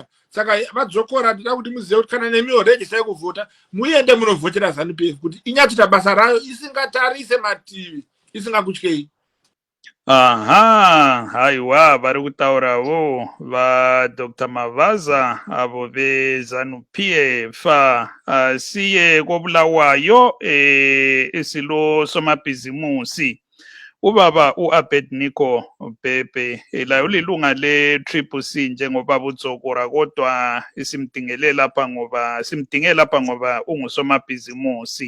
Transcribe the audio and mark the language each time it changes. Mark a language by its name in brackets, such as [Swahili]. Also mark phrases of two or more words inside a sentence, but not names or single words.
[Shona] Saka vadzokora, tida kuti muzive kuti kana nemiwo registai kuvhota, muende munovhotera ZANU-PF kuti inyatita basa rayo isingatarise mativi, isingakutyei. Aha, haiwa, vari kutaurawo vaDr. Mavaza avo veZANU-PF. [North Ndebele] Siye koBulawayo isilo somabhizimusi. Ubaba uAbednego Bhebhe laye ulilunga le-CCC njengoba budzokora, kodwa simdinge lapha ngoba ungusomabhizimusi.